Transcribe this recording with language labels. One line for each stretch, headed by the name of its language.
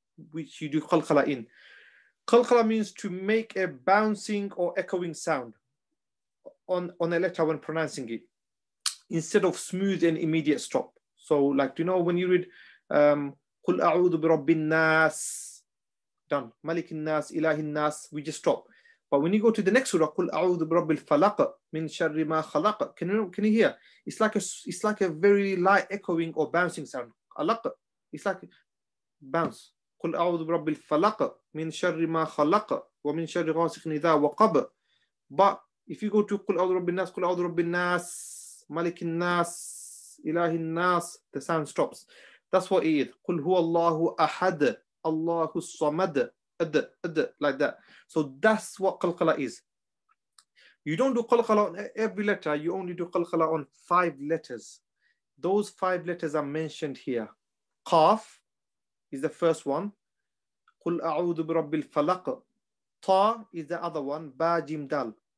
English: which you do 𝗃𝗃𝗃 in. 𝗃𝗃𝗃 means to make a bouncing or echoing sound on a letter when pronouncing it, instead of smooth and immediate stop. So like, you know, when you read
Arabic: قُلْ أَعُوذُ بِرَبِّ النَّاسِ,
English: done.
Arabic: مَلِكِ النَّاسِ إِلَهِ النَّاسِ,
English: we just stop. But when you go to the next surah,
Arabic: قُلْ أَعُوذُ بِرَبِّ الْفَلَقِ مِنْ شَرِّ مَا خَلَقَ,
English: can you hear? It's like a very light echoing or bouncing sound. It's like bounce.
Arabic: قُلْ أَعُوذُ بِرَبِّ الْفَلَقِ مِنْ شَرِّ مَا خَلَقَ وَمِنْ شَرِّ غَاسِقٍ إِذَا وَقَبَ.
English: But if you go to
Arabic: قُلْ أَعُوذُ بِرَبِّ النَّاسِ, قُلْ أَعُوذُ بِرَبِّ النَّاسِ, مَلِكِ النَّاسِ, إِلَهِ النَّاسِ,
English: the sound stops. That's what it is.
Arabic: قُلْ هُوَ اللَّهُ أَحَدٌ اللَّهُ الصَّمَدُ,
English: like that. So that's what 𝗃𝗃𝗃 is. You don't do 𝗃𝗃𝗃 on every letter, you only do 𝗃𝗃𝗃 on 5 letters. Those 5 letters are mentioned here. Qaf is the first one.
Arabic: قُلْ أَعُوذُ بِرَبِّ الْفَلَقِ.
English: Ta is the other one. Ba Jim Dal.